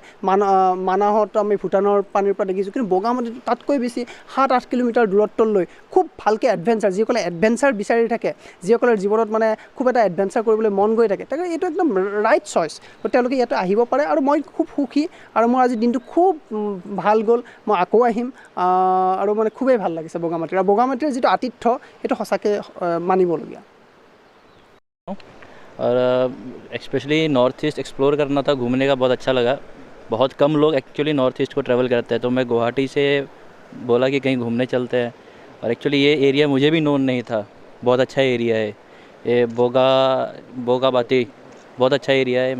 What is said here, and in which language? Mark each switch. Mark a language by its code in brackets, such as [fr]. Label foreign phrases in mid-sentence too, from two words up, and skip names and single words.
[as] মানাহত আমি ভূটানৰ পানীৰ পৰা দেখিছোঁ, কিন্তু বগামাটিত তাতকৈ বেছি 7-8 কিলোমিটাৰ দূৰত্বলৈ খুব ভালকৈ এডভেঞ্চাৰ, যিসকলে এডভেঞ্চাৰ বিচাৰি থাকে, যিসকলৰ জীৱনত মানে খুব এটা এডভেঞ্চাৰ কৰিবলৈ মন গৈ থাকে, তাকে এইটো একদম [en] right choice. [as] তেওঁলোকে ইয়াতে আহিব পাৰে আৰু মই খুব সুখী আৰু মোৰ আজি দিনটো খুব ভাল গ'ল। মই আকৌ আহিম আৰু মানে খুবেই ভাল লাগিছে বগামাটিৰ। আৰু বগামাটিৰ যিটো আতিথ্য সেইটো সঁচাকৈ মানিবলগীয়া। [hi] और स्पेशली नॉर्थ ईस्ट एक्सप्लोर करना था, घूमने का बहुत अच्छा लगा। बहुत कम लोग एक्चुअली नॉर्थ ईस्ट को ट्रैवल करते हैं, तो मैं गुवाहाटी से बोला कि कहीं घूमने चलते हैं। और एक्चुअली ये एरिया मुझे भी नोन नहीं था। बहुत अच्छा एरिया है ये बोगामाटी, बहुत अच्छा एरिया है।